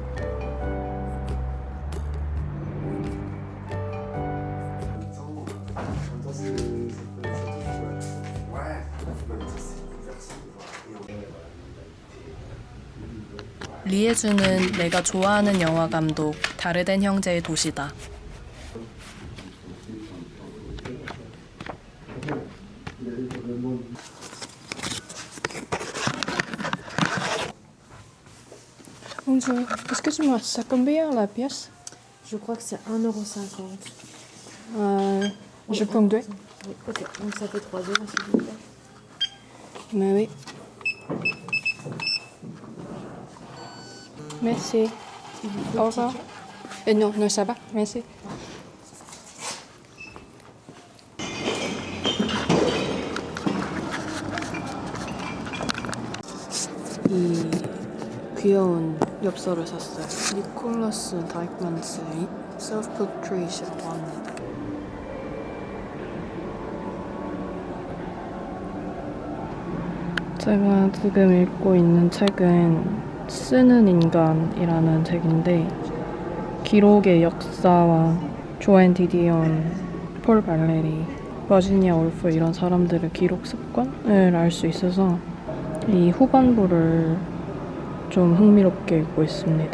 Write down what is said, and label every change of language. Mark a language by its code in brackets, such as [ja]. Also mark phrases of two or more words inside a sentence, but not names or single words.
[ko] 리에주는 내가 좋아하는 영화 감독 다르덴 형제의 도시다. [fr] Bonjour, excuse-moi, c'est combien la pièce? Je crois que c'est 1,50 €. Je prends deux. Oui, ok, donc ça fait 3 € s'il vous plaît. Mais oui. Merci. Au revoir. Non, non, ça va, merci. [ko] 이 귀여운 엽서를 샀어요. 니콜라스 다이크만스의 셀프 포트레이트라고 합니다. 제가 지금 읽고 있는 책은 쓰는 인간이라는 책인데 기록의 역사와 조앤 디디언, 폴 발레리, 버지니아 울프 이런 사람들의 기록 습관을 알 수 있어서 이 후반부를 좀 흥미롭게 읽고 있습니다.